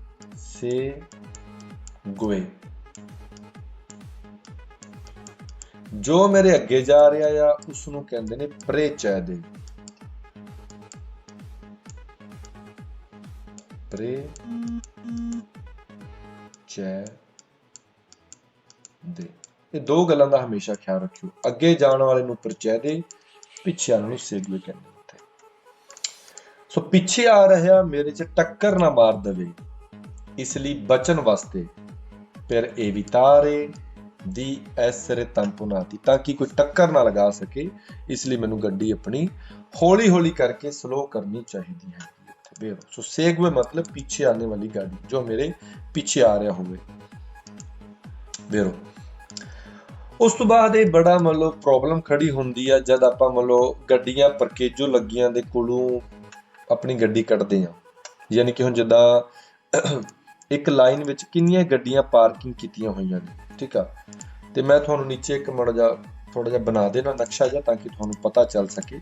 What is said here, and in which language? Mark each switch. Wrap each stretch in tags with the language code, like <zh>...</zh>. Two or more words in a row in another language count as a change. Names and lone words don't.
<pa>ਜੋ ਮੇਰੇ ਅੱਗੇ ਜਾ ਰਿਹਾ ਆ ਉਸ ਨੂੰ ਕਹਿੰਦੇ ਨੇ precede, ਇਹ ਦੋ ਗੱਲਾਂ ਦਾ ਹਮੇਸ਼ਾ ਖਿਆਲ ਰੱਖਿਓ। ਅੱਗੇ ਜਾਣ ਵਾਲੇ ਨੂੰ precede, ਪਿੱਛੇ ਵਾਲੇ ਨੂੰ segue ਕਹਿੰਦੇ ਹੁੰਦੇ। ਸੋ ਪਿੱਛੇ ਆ ਰਿਹਾ ਮੇਰੇ 'ਚ ਟੱਕਰ ਨਾ ਮਾਰ ਦੇਵੇ, ਇਸ ਲਈ ਬਚਣ ਵਾਸਤੇ</pa> <it>per evitare di essere tamponati,</it> <pa>ਤਾਂ ਕਿ ਕੋਈ ਟੱਕਰ ਨਾ ਲਗਾ ਸਕੇ, ਇਸ ਲਈ ਮੈਨੂੰ ਗੱਡੀ ਆਪਣੀ ਹੌਲੀ ਹੌਲੀ ਕਰਕੇ ਸਲੋ ਕਰਨੀ ਚਾਹੀਦੀ ਹੈ।</pa> <hi>ਸੋ segue मतलब पीछे आने वाली गाड़ी, जो मेरे पीछे आ रहा होवे।</hi> <pa>ਉਸ ਤੋਂ ਬਾਅਦ ਇਹ ਬੜਾ ਮਤਲਬ ਪ੍ਰੋਬਲਮ ਖੜੀ ਹੁੰਦੀ ਆ ਜਦ ਆਪਾਂ ਮਤਲਬ ਗੱਡੀਆਂ ਪਰਕੇਜੋ ਲੱਗੀਆਂ ਦੇ ਕੋਲੋਂ ਆਪਣੀ ਗੱਡੀ ਕੱਢਦੇ ਆ। ਯਾਨੀ ਕਿ ਹੁਣ ਜਿੱਦਾਂ ਇੱਕ ਲਾਈਨ ਵਿੱਚ ਕਿੰਨੀਆਂ ਗੱਡੀਆਂ ਪਾਰਕਿੰਗ ਕੀਤੀਆਂ ਹੋਈਆਂ ਨੇ, ਠੀਕ ਆ, ਤੇ ਮੈਂ ਤੁਹਾਨੂੰ ਨੀਚੇ ਇੱਕ ਥੋੜਾ ਜਿਹਾ ਬਣਾ ਦੇਣਾ ਨਕਸ਼ਾ ਜਿਹਾ ਤਾਂ ਕਿ ਤੁਹਾਨੂੰ ਪਤਾ ਚੱਲ ਸਕੇ।</pa>